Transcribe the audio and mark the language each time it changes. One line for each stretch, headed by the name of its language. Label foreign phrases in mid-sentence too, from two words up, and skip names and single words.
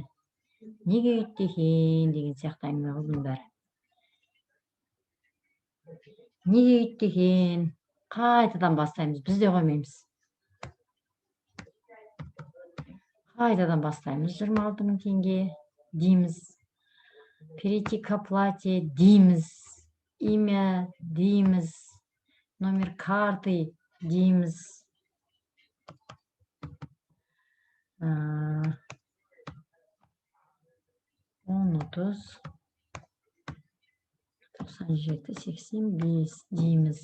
Kazakh: Неге үйтті екен деген сияқты әңгіме ғой бұның бәрі. Неге үйтті екен? Қайтадан бастаймыз. Біз де қоймаймыз. Қайтадан бастаймыз. 26.000 теңге дейміз.
Russian: Перейти к оплате дейміз. Имя дейміз. Номер карты дейміз.
Kazakh: 10, 30, 97, 85 дейміз.